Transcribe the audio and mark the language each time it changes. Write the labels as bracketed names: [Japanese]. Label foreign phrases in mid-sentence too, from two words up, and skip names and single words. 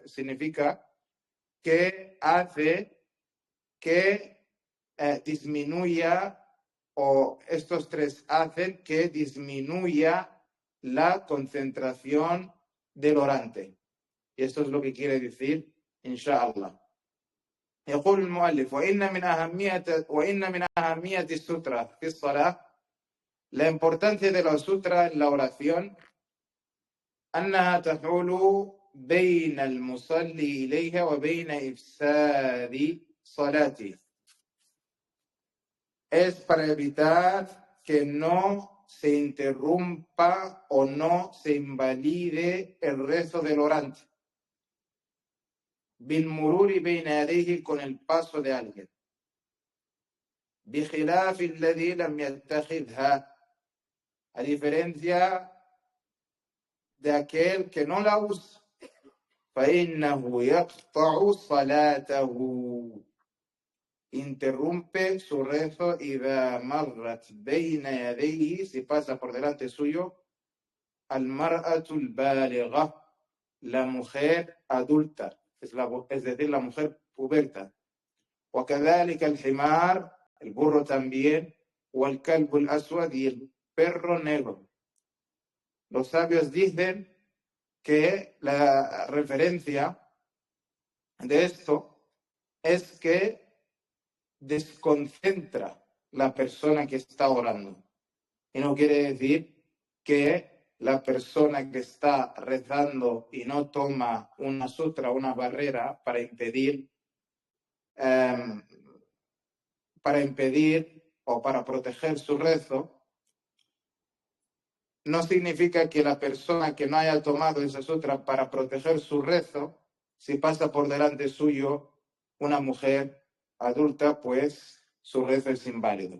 [Spanish] Significa que hace que disminuya, o estos 3 hacen que disminuya la concentración del orante. Y esto es lo que quiere decir, inshallah. [Arabic] يقول المؤلف وإن من أهمية السutra في الصلاة, [Spanish] la importancia de la sutra en la oración, [Arabic] أنها تحول بين المصلي إليها وبين إفساد صلاته. [Spanish] Es para evitar que no se interrumpa o no se invalide el rezo del orante. [Arabic] بالمرور بين يديه, [Spanish] con el paso de alguien. [Arabic] بخلاف الذي لم يتخذها, [Spanish] a diferencia de aquel que no la usa. [Arabic] فإنه يقطع صلاته, [Spanish] interrumpe su rezo [Arabic] إذا مرت بين يديه, [Spanish] si pasa por delante suyo, [Arabic] المرأة البالغة, [Spanish] la mujer adulta, es decir, la mujer puberta. [Arabic] وكذلك الحمار, [Spanish] el burro también, [Arabic] والكلب الأسود, [Spanish] y el perro negro. Los sabios dicen que la referencia de esto es que desconcentra la persona que está orando. Y no quiere decir que la persona que está rezando y no toma una sutra, una barrera para impedir o para proteger su rezo, no significa que la persona que no haya tomado esa sutra para proteger su rezo, si pasa por delante suyo una mujer adulta, pues su rezo es inválido.